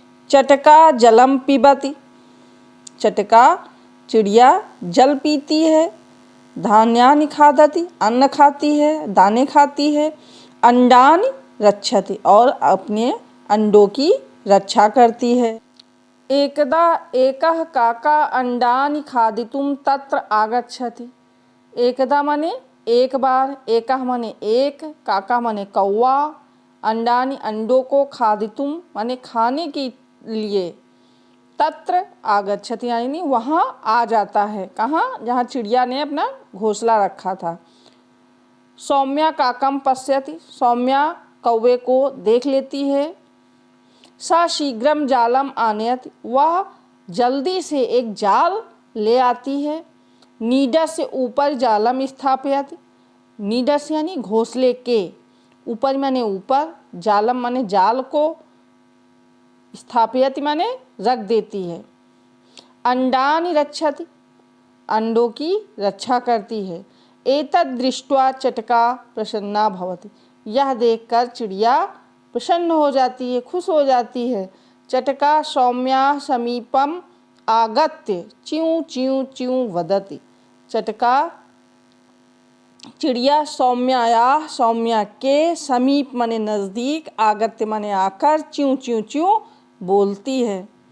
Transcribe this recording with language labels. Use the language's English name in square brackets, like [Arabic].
[Sanskrit] चटका जलम पिबति। [Hindi] चटका चिड़िया जल पीती है। [Sanskrit] धान्यानि खादति, [Hindi] अन्न खाती है, दाने खाती है। [Sanskrit] अंडानि रक्षति, [Hindi] और अपने अंडों की रक्षा करती है। [Sanskrit] एकदा एकः काका अंडानि खादितुं तत्र आगच्छति। [Hindi] एकदा माने एक बार, एकः माने एक, काका माने कौवा, अंडानि अंडों को, खादितुं माने खाने के लिए, तत्र आगच्छति यानी वहाँ आ जाता है। कहाँ? जहाँ चिड़िया ने अपना घोंसला रखा था। [Sanskrit] सौम्या काकम पश्यति। [Hindi] सौम्या कौवे को देख लेती है। [Sanskrit] सा शीघ्रम जालम आनयति। [Hindi] वह जल्दी से एक जाल ले आती है। नीडस से ऊपर [Sanskrit] जालम स्थापयति। [Hindi] नीडस यानी घोंसले के ऊपर माने ऊपर, जालम माने जाल को, स्थापयति माने रख देती है। [Sanskrit] अंडानि रक्षति, [Hindi] अंडों की रक्षा करती है। [Sanskrit] एतद् दृष्ट्वा चटका प्रसन्ना भवति। [Hindi] यह देखकर चिड़िया प्रसन्न हो जाती है, खुश हो जाती है। [Sanskrit] चटका सौम्या समीपम आगत्य च्यूं च्यूं च्यूं वदति। [Hindi] चटका चिड़िया सौम्या के समीप माने नज़दीक, आगत्य माने आकर, च्यूं च्यूं च्यूं बोलती है।